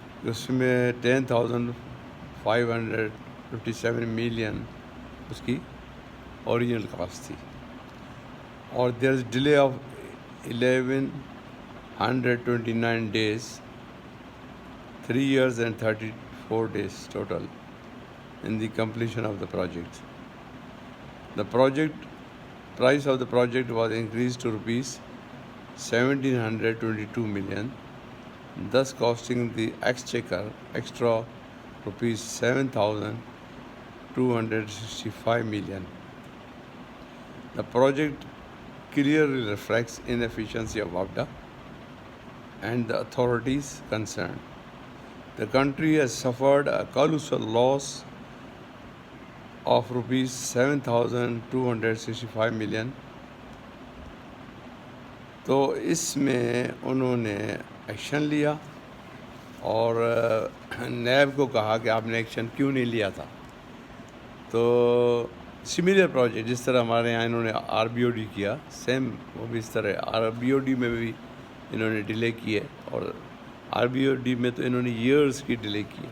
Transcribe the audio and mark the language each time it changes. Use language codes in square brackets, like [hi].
[ur] اس میں 10,557 ملین اس کی original cost تھی، اور [en] There is delay of 1129 days 3 years and 34 days total in the completion of the project. The price of the project was increased to rupees 1,722 million, thus costing the exchequer extra rupees 7,265 million. The project clearly reflects inefficiency of WAPDA and the authorities concerned. The country has suffered a colossal loss of rupees 7,265 million. [ur] تو اس میں انہوں نے action لیا اور NAB کو کہا کہ آپ نے ایکشن کیوں نہیں لیا تھا۔ تو سملر پروجیکٹ جس طرح ہمارے یہاں انہوں نے RBOD کیا، سیم وہ بھی اس طرح RBOD میں بھی انہوں نے ڈیلے کیے، اور RBOD میں تو انہوں نے ایئرس کی ڈیلے